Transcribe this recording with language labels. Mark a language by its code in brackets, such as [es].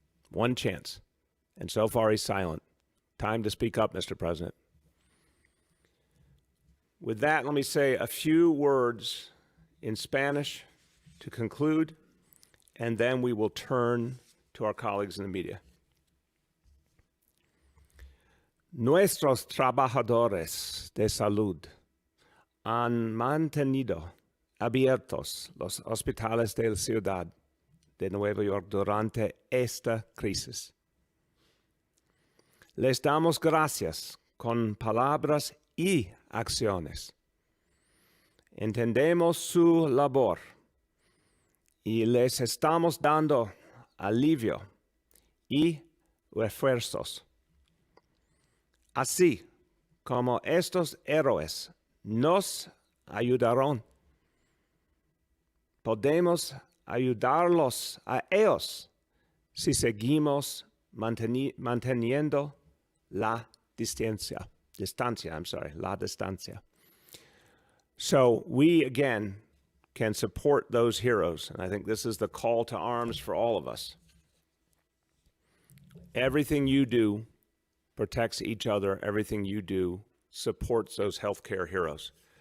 [en] One chance. And so far he's silent. Time to speak up, Mr. President. With that, let me say a few words in Spanish to conclude, and then we will turn to our colleagues in the media. [es] Nuestros trabajadores de salud han mantenido abiertos los hospitales de la ciudad de Nueva York durante esta crisis. Les damos gracias con palabras y acciones. Entendemos su labor y les estamos dando alivio y refuerzos. Así como estos héroes nos ayudaron, podemos ayudarlos a ellos si seguimos manteniendo la distancia. La distancia. [en] So we, again, can support those heroes. And I think this is the call to arms for all of us. Everything you do protects each other. Everything you do supports those healthcare heroes.